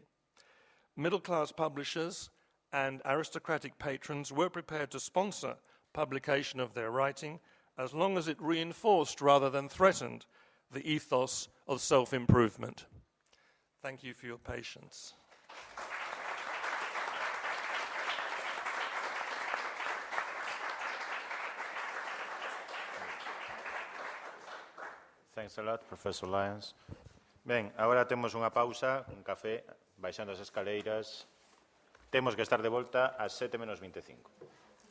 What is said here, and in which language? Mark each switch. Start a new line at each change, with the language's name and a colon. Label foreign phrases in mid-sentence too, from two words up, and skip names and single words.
English: Middle-class publishers and aristocratic patrons were prepared to sponsor publication of their writing as long as it reinforced rather than threatened the ethos of self-improvement. Thank you for your patience. Thanks a lot, Professor Lyons.
Galician: Ben, agora temos unha pausa, un café, baixando as escaleiras. Temos que estar de volta ás 7:25.